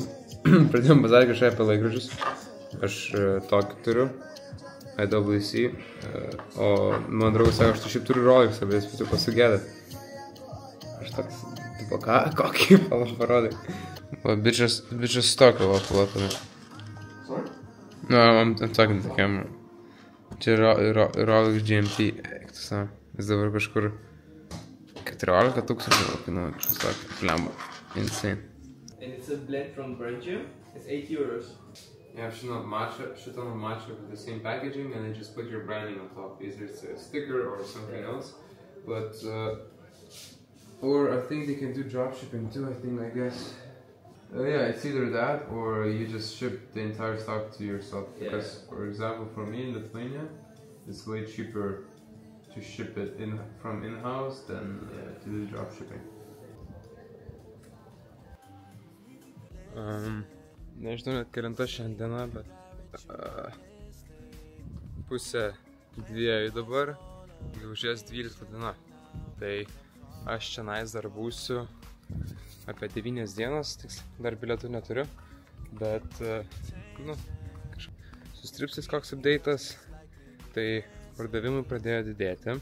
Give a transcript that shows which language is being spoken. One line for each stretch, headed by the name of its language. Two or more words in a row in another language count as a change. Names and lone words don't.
Lithuanian: Pradėjom bazarį kažką apie laikrodžius. Aš tokį turiu. IWC. O mano draugas sako, aš tu šiaip turiu Rolexą, bet jis patiko sugėdė. Aš toks, tipo, kokį parodai. Va, bitches tokio va plotame.
English: Sorry? No, I'm talking to the camera.
Lithuanian: Čia Rolex GMT. Jis dabar kažkur 14 000, nu, čia sakė, flemba.
English: Insane. And it's a blend from Belgium. It's €8. Yeah, shit on matcha with the same packaging, and then just put your branding on top. Either it's a sticker or something else. But, or I think they can do drop shipping too, I guess. Yeah, it's either that or you just ship the entire stock to yourself. Yeah. Because, for example, for me in Lithuania, it's way cheaper to ship it from in-house than to do drop shipping.
Lithuanian: Nežinau net kelinta šiandiena, bet 1:30 dabar, gegužės 12 diena. Tai aš čia dar būsiu apie 9 dienas, dar bilietų neturiu, bet, nu, su stripsis koks update'as, tai pardavimai pradėjo didėti.